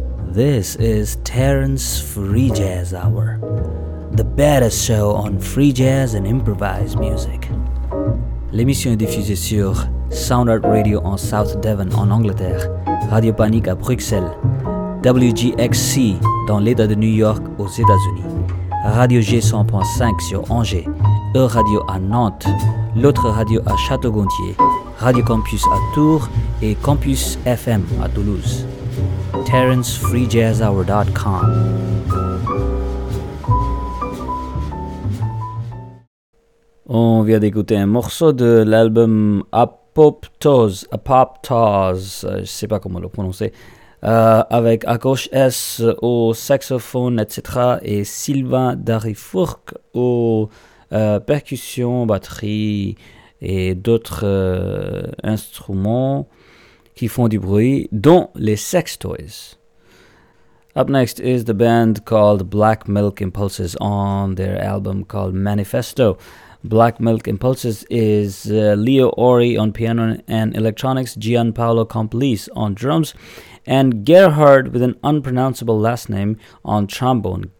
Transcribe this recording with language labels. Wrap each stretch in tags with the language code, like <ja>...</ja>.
<en>This is Terrence Free Jazz Hour, the baddest show on free jazz and improvised music.</en> <fr>L'émission est diffusée sur Sound Art Radio en South Devon, en Angleterre, Radio Panique à Bruxelles, WGXC dans l'État de New York aux États-Unis, Radio G100.5 sur Angers, E-Radio à Nantes, l'autre radio à Château-Gontier, Radio Campus à Tours et Campus FM à Toulouse.</fr> <en>TerrenceFreeJazzHour.com.</en> <fr>On vient d'écouter un morceau de l'album Apoptose, je ne sais pas comment le prononcer, avec Akosh S au saxophone, etc. et Sylvain Darifourc au percussion, batterie et d'autres instruments qui font du bruit, dont les sex toys.</fr> <en>Up next is the band called Black Milk Impulses on their album called Manifesto. Black Milk Impulses is Leo Ori on piano and electronics, Gianpaolo Complice on drums, and Gerhard with an unpronounceable last name on trombone.</en>